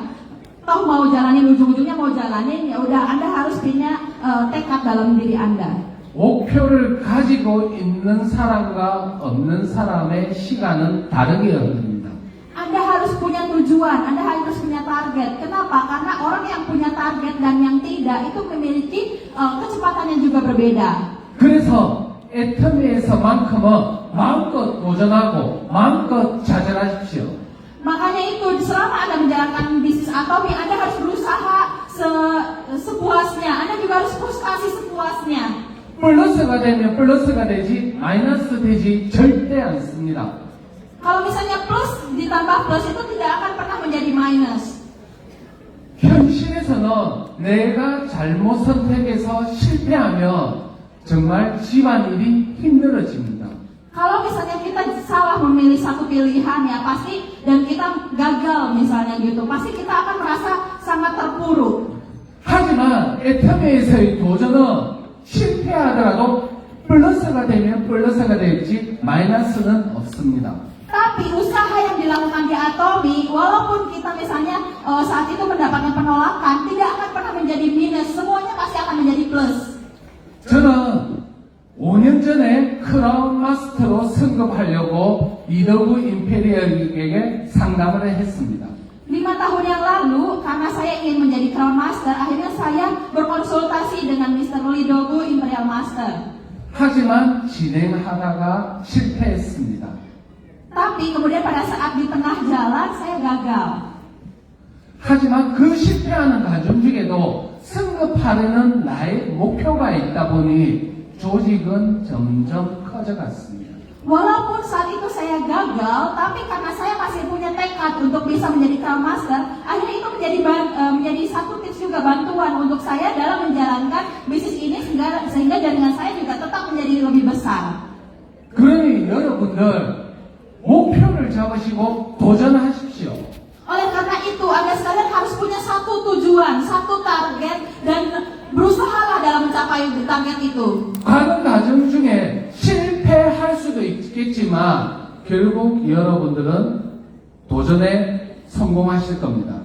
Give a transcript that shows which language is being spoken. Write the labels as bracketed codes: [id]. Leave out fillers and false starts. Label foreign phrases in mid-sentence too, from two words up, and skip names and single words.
[id] Toh mau jalanin, ujung-ujungnya mau jalanin, ya udah Anda harus punya tekad dalam diri Anda. [ko] 목표를 가지고 있는 사람과 없는 사람의 시간은 다르게 흐릅니다. [id] Anda harus punya tujuan, Anda harus punya target. Kenapa? Karena orang yang dan yang tidak itu memiliki kecepatan yang juga berbeda. [ko] 그래서 애터미에서만큼은 마음껏 도전하고 마음껏 좌절하십시오. [id] Makanya itu selama Anda menjalankan bisnis Atomi, Anda harus berusaha sepuasnya. Anda juga harus frustasi sepuasnya. [ko] 플러스가 되면 플러스가 되지 마이너스 되지 절대 않습니다. [id] Kalau misalnya plus ditambah plus itu tidak akan pernah menjadi minus. [ko] 현실에서는 내가 잘못 선택해서 실패하면 정말 집안일이 힘들어집니다. [id] Kalau misalnya kita salah memilih satu pilihan ya pasti, dan kita gagal misalnya gitu, pasti kita akan merasa sangat terpuruk. [ko] 하지만 애터미에서의 도전은 실패하더라도 플러스가 되면 플러스가 될지 마이너스는 없습니다. [id] Tapi usaha yang dilakukan di Atomi, walaupun kita misalnya saat itu mendapatkan penolakan, tidak akan pernah menjadi minus, semuanya pasti akan menjadi plus. [ko] 저는 5년 전에 크라운 마스터로 승급하려고 이더구 임페리얼에게 상담을 했습니다. [id] 5 tahun yang lalu, karena saya ingin menjadi Crown Master, akhirnya saya berkonsultasi dengan Mr. Lidogu Imperial Master. [ko] 하지만 진행하다가 실패했습니다. [id] Tapi kemudian pada saat di tengah jalan saya gagal. [ko] 하지만 그 실패하는 과정 중에도 승급하려는 나의 목표가 있다 보니 조직은 점점 커져갔습니다. [id] Walaupun saat itu saya gagal, tapi karena saya masih punya tekad untuk bisa menjadi Crown Master, akhirnya itu menjadi satu tips juga bantuan untuk saya dalam menjalankan bisnis ini sehingga jaringan saya juga tetap menjadi lebih besar. [ko] 그러니 여러분들 목표를 잡으시고 도전하십시오. [id] Oleh karena itu, Anda sekalian harus punya satu tujuan, satu target, dan berusahalah dalam mencapai target itu. [ko] 가는 과정 중에 실패할 수도 있겠지만 결국 여러분들은 도전에 성공하실 겁니다.